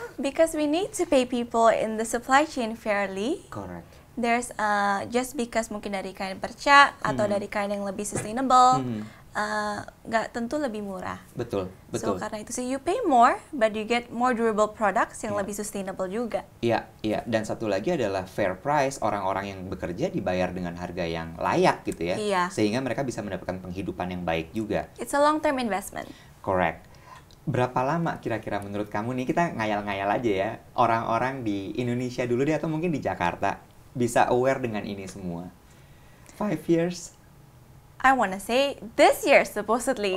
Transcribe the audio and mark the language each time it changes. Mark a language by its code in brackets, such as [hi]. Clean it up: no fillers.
[en] Because we need to pay people in the supply chain fairly. Correct. There's just because [id] mungkin dari kain perca atau dari kain yang lebih sustainable, nggak tentu lebih murah. Betul. [en] So [id] karena itu sih [en] you pay more, but you get more durable products [id] yang lebih sustainable juga. Iya. Dan satu lagi adalah fair price, orang-orang yang bekerja dibayar dengan harga yang layak gitu ya. Iya. Sehingga mereka bisa mendapatkan penghidupan yang baik juga. [en] It's a long-term investment. Correct. [id] Berapa lama kira-kira menurut kamu nih, kita ngayal-ngayal aja ya, orang-orang di Indonesia dulu deh atau mungkin di Jakarta bisa aware dengan ini semua? [en] 5 years? I wanna say this year supposedly.